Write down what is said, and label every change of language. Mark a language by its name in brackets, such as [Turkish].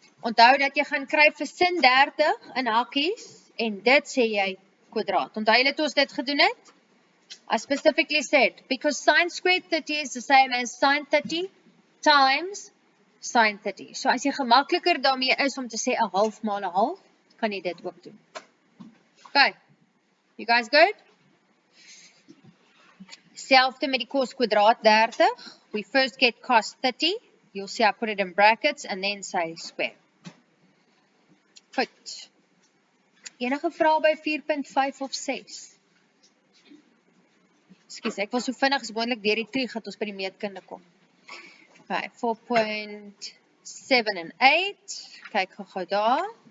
[Afrikaans] Onthou dat jy gaan kry vir sin 30 in hakkies en dit sê jy kwadraat. Onthou julle toe ons dit gedoen het? [English] I specifically said, because sine squared 30 is the same as sine 30 times sine 30. [Afrikaans] So as jy gemakliker daarmee is om te sê 'n half maal 'n half, kan jy dit ook doen. [English] Okay, you guys good? [Afrikaans] Selfde met die cos kwadraat 30. [English] We first get cos 30. You'll see I put it in brackets and then say square. [Afrikaans] Goed. Enige vrae by 4.5 of 6? Ekskuus, ek was so vinnig as moontlik deur die tree dat ons by die meetkunde kom. Okay, 4.7 en 8. Kyk gou daar.